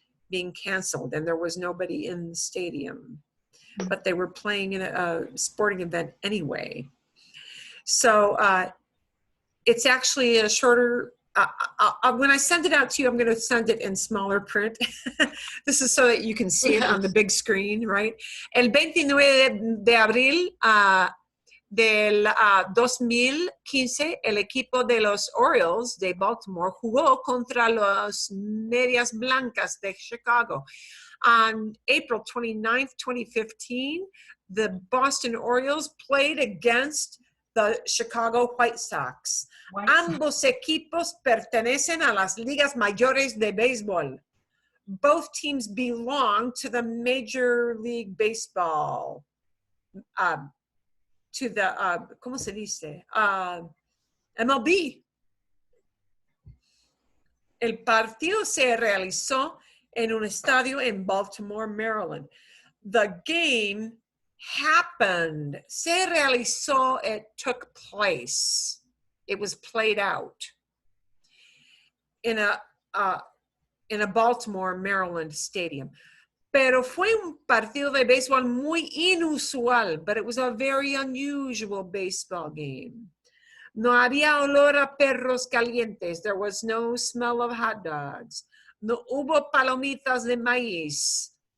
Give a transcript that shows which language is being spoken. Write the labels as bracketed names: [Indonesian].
[English] being canceled and there was nobody in the stadium, but they were playing in a sporting event anyway. So it's actually a shorter, when I send it out to you, I'm going to send it in smaller print. This is so that you can see it on the big screen, right? [Spanish] El 29 de abril del 2015, el equipo de los Orioles de Baltimore jugó contra los Medias Blancas de Chicago. [English] On April 29th, 2015, the Boston Orioles played against the Chicago White Sox. [Spanish] Ambos equipos pertenecen a las ligas mayores de béisbol. [English] Both teams belong to the Major League Baseball, to the, ¿cómo se dice? MLB. [Spanish] El partido se realizó en un estadio en Baltimore, Maryland. [English] The game happened. Se realizó, it took place. It was played out in a Baltimore, Maryland stadium. [Spanish] Pero fue un partido de béisbol muy inusual, but it was a very unusual baseball game. No había olor a perros calientes. [English] There was no smell of hot dogs. [Spanish] No hubo palomitas de maíz.